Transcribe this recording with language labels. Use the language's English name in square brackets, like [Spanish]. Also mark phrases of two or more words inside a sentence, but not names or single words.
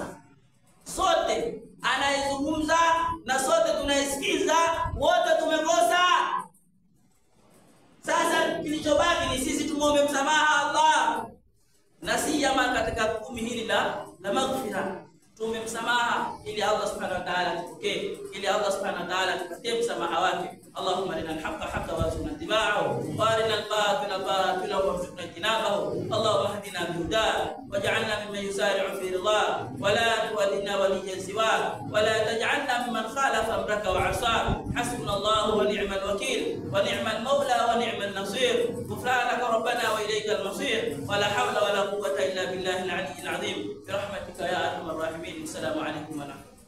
[Swahili] Sote anaizungumza na sote tunaisikiza, wote tumekosa. Sasa kilichobaki ni sisi tumuombe msamaha Allah. Na si jamaa katika 10 hili la maghfira. Tuombe msamaha ili Allah [Arabic] سبحانه وتعالى [Swahili] atupokee, ili Allah [Arabic] سبحانه وتعالى [Swahili] atupatie msamaha wake. [Arabic] اللهم أرنا الحق حقا وارزقنا اتباعه وأرنا الباطل باطلا وارزقنا اجتنابه. اللهم اهدنا بهداك واجعلنا ممن يسارع في رضاك ولا تولنا وليا سواك ولا تجعلنا ممن خالف أمرك وعصاك. حسبنا الله ونعم الوكيل ونعم المولى ونعم النصير. غفرانك ربنا وإليك المصير ولا حول ولا قوة إلا بالله العلي العظيم. برحمتك يا أرحم الراحمين. السلام عليكم ورحمة الله.